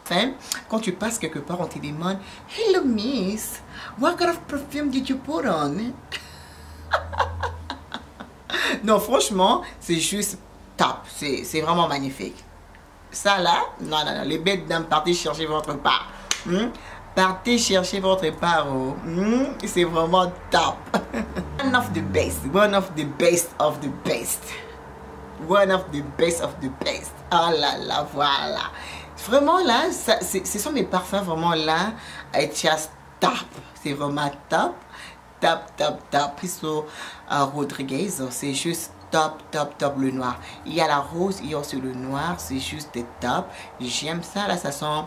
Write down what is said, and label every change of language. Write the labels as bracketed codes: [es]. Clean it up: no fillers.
[fr] Enfin, quand tu passes quelque part, on te demande, [en] hello miss, what kind of perfume did you put on? [fr] Non, franchement, c'est juste top, c'est vraiment magnifique. Ça là, non, non, non, les bêtes dames, partez chercher votre part. Partez chercher votre part. C'est vraiment top. [en] One of the best. One of the best of the best. One of the best of the best. [fr] Oh là là, voilà. Vraiment là, ce sont mes parfums vraiment là. [en] It's just top. [fr] C'est vraiment top. Top, top, top. Piso Rodriguez, c'est juste top, top, top le noir. Il y a la rose, il y a aussi le noir. C'est juste top. J'aime ça là, ça sent...